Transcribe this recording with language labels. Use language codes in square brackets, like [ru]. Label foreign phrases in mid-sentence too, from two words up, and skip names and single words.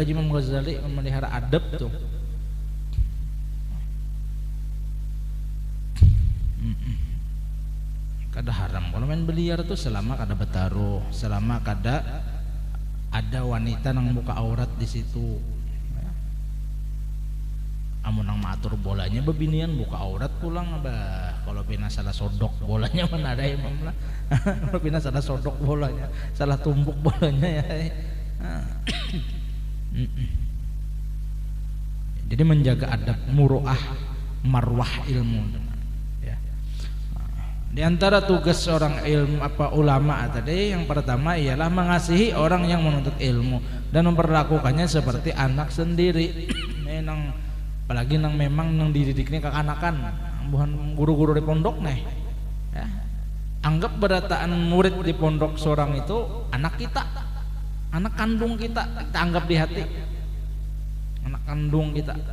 [bjn] Imam Ghazali memelihara adab tuh. Kada haram kalau main biliar tuh selama kada bertaruh, selama kada ada wanita nang buka aurat di situ. Amun nang matur bolanya bebinian buka aurat pulang abah. Kalau pina salah sodok bolanya mana ada imam lah. Kalau pina salah sodok bolanya, salah tumbuk bolanya ya. [id] Jadi menjaga adab, muruah, marwah ilmu. Ya. Di antara tugas seorang ilmu ulama tadi yang pertama ialah mengasihi orang yang menuntut ilmu dan memperlakukannya seperti anak sendiri. [bjn] Nang apalagi nang memang nang dididiknya kekanakan, bukan guru-guru di pondok nih. Ya. Anggap berataan murid di pondok seorang itu anak kita, anak kandung kita anggap di hati, anak kandung kita.